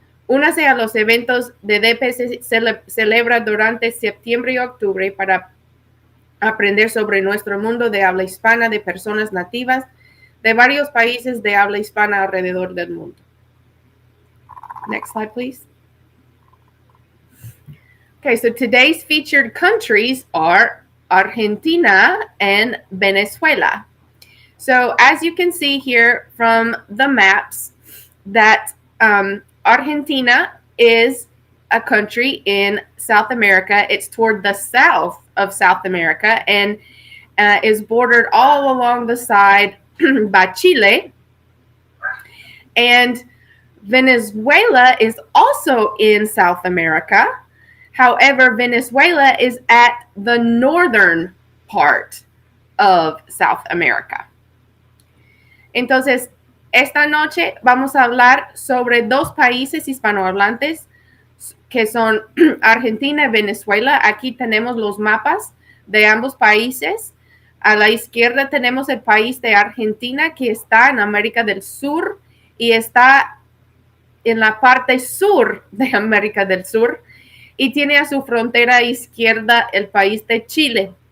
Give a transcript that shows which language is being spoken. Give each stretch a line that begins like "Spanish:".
Spanish: Únase a los eventos de DPS celebra durante septiembre y octubre para aprender sobre nuestro mundo de habla hispana de personas nativas de varios países de habla hispana alrededor del mundo.
English: Next slide, please. Okay, so today's featured countries are Argentina and Venezuela. So as you can see here from the maps, that Argentina is a country in South America. It's toward the south of South America and is bordered all along the side by Chile. And Venezuela is also in South America. However, Venezuela is at the northern part of South America.
Spanish: Entonces, esta noche vamos a hablar sobre dos países hispanohablantes que son Argentina y Venezuela. Aquí tenemos los mapas de ambos países. A la izquierda tenemos el país de Argentina, que está en América del Sur y está en la parte sur de América del Sur, y tiene a su frontera izquierda el país de Chile.